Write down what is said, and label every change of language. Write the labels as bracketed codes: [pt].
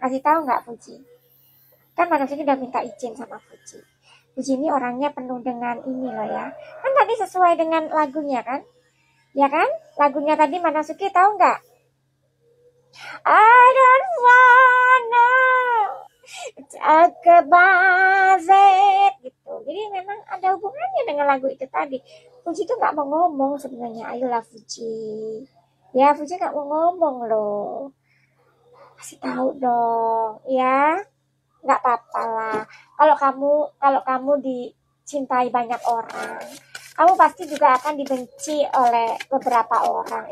[id] Kasih tahu nggak Fuji? Kan Manasuki udah minta izin sama Fuji. Fuji ini orangnya penuh dengan ini loh ya. Kan tadi sesuai dengan lagunya kan? Ya kan? Lagunya tadi Manasuki tahu nggak? [en] I don't wanna talk about it gitu. [id] Jadi memang ada hubungannya dengan lagu itu tadi. Fuji tuh nggak mau ngomong sebenarnya. Ayolah Fuji. Ya Fuji nggak mau ngomong loh. Kasih tahu dong, ya. Nggak apa-apa lah. Kalau kamu dicintai banyak orang, kamu pasti juga akan dibenci oleh beberapa orang.